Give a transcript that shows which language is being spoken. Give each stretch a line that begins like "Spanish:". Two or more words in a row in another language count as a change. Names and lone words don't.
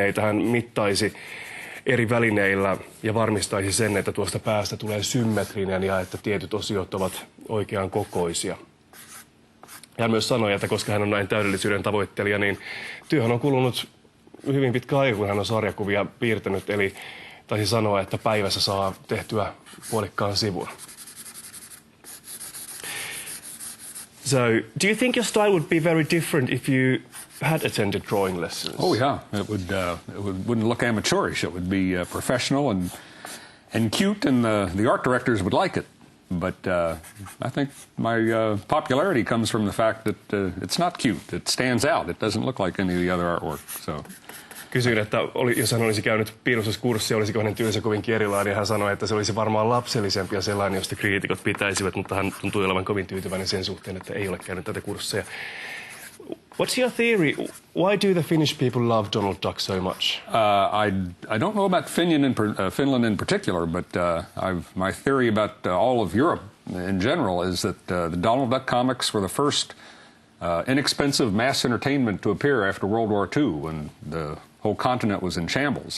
Finnish: Hän mittaisi eri välineillä ja varmistaisi sen, että tuosta päästä tulee symmetrinen ja että tietyt osiot ovat oikean kokoisia. Hän myös sanoi, että koska hän on näin täydellisyyden tavoittelija, niin työhön on kulunut hyvin pitkä aika, kun hän on sarjakuvia piirtänyt. Eli taisi sanoa, että päivässä saa tehtyä puolikkaan sivun.
English: So, do you think your style would be very different if you had attended drawing lessons? Oh yeah, wouldn't look amateurish. It would be professional and cute, and the art directors would like it. But I think my popularity comes from the fact that it's not cute. It stands out. It doesn't look like any of the other artwork. So.
Finnish: Kysyin, että jos hän olisi käynyt piirustuskurssia, olisiko hänen työnsä kovinkin erilainen. Hän sanoi, että se olisi varmaan lapsellisempi ja sellainen, josta kriitikot pitäisivät, mutta hän tuntui olevan kovin tyytyväinen sen suhteen, että ei ole käynyt tätä kursseja.
English: What's your theory? Why do the Finnish people love Donald Duck so much? I don't know about Finland in particular, but my theory about all of Europe in general is that the Donald Duck comics were the first inexpensive mass entertainment to appear after World War II, when the whole continent was in shambles.